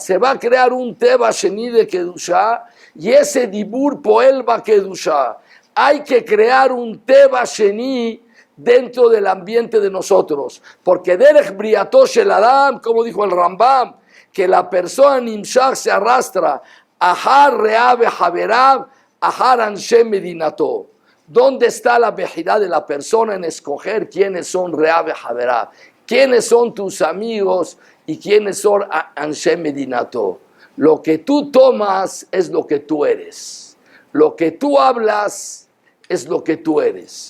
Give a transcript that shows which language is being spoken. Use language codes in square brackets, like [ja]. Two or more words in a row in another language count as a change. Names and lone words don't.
[es] Se va a crear un [he] טבע שני [es] de Kedushá, y ese [he] דיבור פועל [es] va Kedushá. Hay que crear un [he] טבע שני [es] dentro del ambiente de nosotros, porque [he] דרך בריאתו של אדם, [es] como dijo el Rambam, que la persona Nimshach se arrastra, [he] אחר רעיו וחבריו, אחר אנשי מדינתו. [es] ¿Dónde está la vejidad de la persona en escoger quiénes son [he] רעיו וחבריו? [es] ¿Quiénes son tus amigos y quiénes son [he] אנשי מדינתו? [es] Lo que tú tomas es lo que tú eres. Lo que tú hablas es lo que tú eres.